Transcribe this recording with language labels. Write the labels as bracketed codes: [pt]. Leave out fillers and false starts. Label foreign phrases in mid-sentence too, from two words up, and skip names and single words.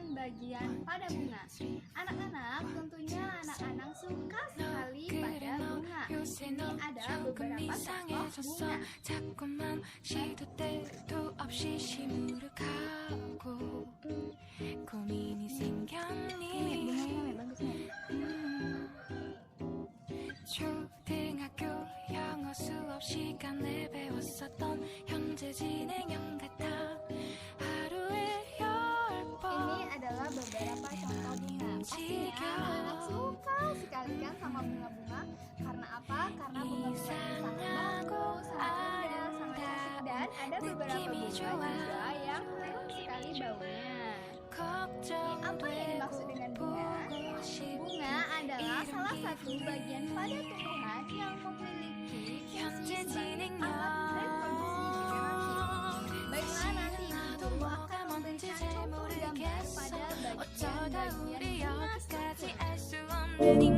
[id] bagian pada bunga. Anak-anak, tentunya anak-anak suka sekali pada bunga. Ini ada beberapa contoh bunga. [ko] 시도 때도 없이 시무룩하고 고민이 생겼니 [id] Bunganya bagus nih. [ko] 초등학교 영어 수업 시간에 배웠었던 현재 진행형 같아 하루에 10번 [id] Ini adalah beberapa contoh bunga. Pastinya anak-anak suka sekali kan sama bunga-bunga. Karena apa? Karena bunga-bunga ini sangat bagus, sangat indah, sangat cantik, dan ada beberapa bunga juga yang harum sekali baunya. Apa yang dimaksud dengan bunga? Bunga adalah salah satu bagian pada tumbuhan yang memiliki fungsi sebagai alat reproduksi generatif. Baiklah, nanti Guru akan memberikan contoh gambar pada bagian-bagian bunga tersebut.